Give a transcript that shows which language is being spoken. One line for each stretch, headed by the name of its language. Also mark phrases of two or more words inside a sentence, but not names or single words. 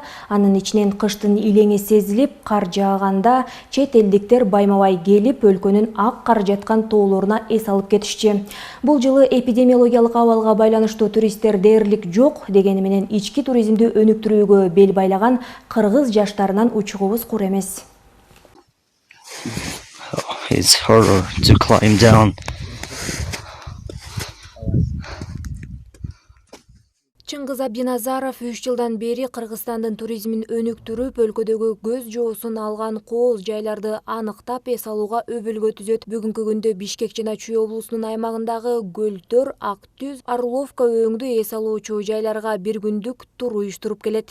Kyrgyz: Анын ичинен кыштын илеңи сезилип, кар жааганда чет элдиктер байма-бай келип, өлкөнүн ак кар жаткан тоолоруна эс алып кетишчи. Бул жылы эпидемиологиялык абалга байланыштуу туристтер дээрлик жок дегени менен ички туризмди өнүктүрүүгө бел байлаган кыргыз жаштарынан учугубуз кур эмес.
English: It's harder to climb down.
Kyrgyz: Чыңгыз Абдиназаров 3 жылдан бери Кыргызстандын туризмин өнүктүрүп, өлкөдөгү көз жоосун алган кооз жайларды аныктап эс алууга өбөлгө түзөт. Бүгүнкү күндө Бишкек жана Чүй облусунун аймагындагы Көлтөр, Актүз, Орловка өңдү эс алуучу жайларга бир күндүк тур уюштуруп келет.